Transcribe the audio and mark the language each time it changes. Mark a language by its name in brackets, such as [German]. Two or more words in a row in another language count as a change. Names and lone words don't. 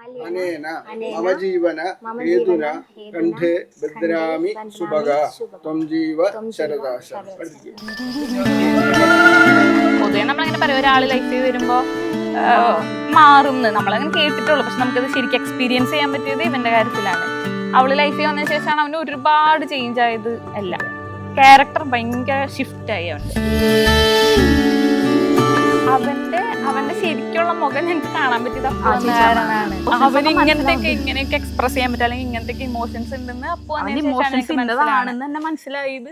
[Sanskrit] अनेन मम जीवन हेतुना कंठे बध्नामि सुभगा त्वं जीव शरदाश. [Malayalam] പൊതുവെ നമ്മളിങ്ങനെ പറയും ഒരാൾ ലൈഫിൽ വരുമ്പോൾ മാറുമെന്ന് നമ്മളങ്ങനെ കേട്ടിട്ടുള്ളൂ. പക്ഷെ നമുക്കത് ശരിക്കും എക്സ്പീരിയൻസ് ചെയ്യാൻ പറ്റിയത് ഇവന്റെ കാര്യത്തിലാണ്. അവള് ലൈഫിൽ വന്നതിന് ശേഷമാണ് അവന് ഒരുപാട് ചേഞ്ച് ആയത്. എല്ലാം ക്യാരക്ടർ ഭയങ്കര ഷിഫ്റ്റായി അവന്റെ ശരിക്കുള്ള മുഖം ഞങ്ങൾക്ക് കാണാൻ പറ്റിയത് അവൻ ഇങ്ങനത്തെയൊക്കെ എക്സ്പ്രസ് ചെയ്യാൻ പറ്റും, അല്ലെങ്കിൽ ഇങ്ങനത്തെ ഇമോഷൻസ് ഉണ്ടെന്ന് അപ്പോഴാണെന്ന് മനസ്സിലായത്.